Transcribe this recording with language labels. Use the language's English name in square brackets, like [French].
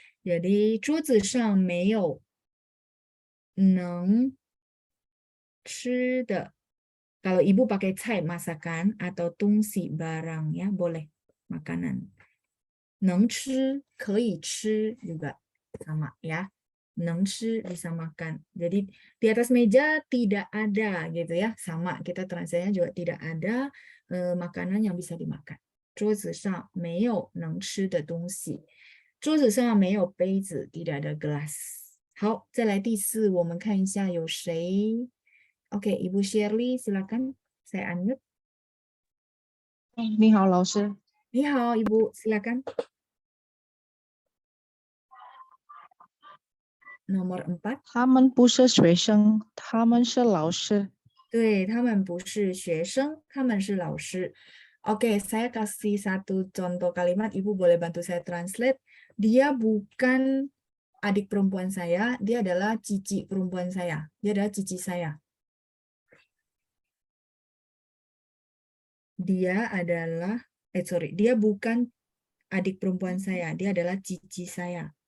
[Chinese] Jadi 桌子上没有能吃的. [Indonesian] Kalau Ibu pakai 菜 masakan atau 东西 barang ya, boleh makanan. [Chinese] 能吃可以吃 [Indonesian] juga sama ya. 能吃 bisa makan. Jadi di atas meja tidak ada gitu ya. Sama, kita translate-nya juga tidak ada makanan yang bisa dimakan. [Chinese] 桌子上没有能吃的东西。桌子上没有杯子 [Indonesian] tidak ada gelas. [Chinese] 好，再来第4，我们看一下有谁。 [Indonesian] Oke, Ibu Shirley silakan. Saya unmute. [Chinese] 你好，老师。你好， [Indonesian] Ibu silakan. Nomor 4. [Chinese] 他们不是学生，他们是老师。对，他们不是学生，他们是老师。 [Indonesian] Oke, saya kasih satu contoh kalimat, Ibu boleh bantu saya translate. Dia bukan adik perempuan saya, dia adalah cici perempuan saya. Dia adalah cici saya. Dia bukan adik perempuan saya, dia adalah cici saya.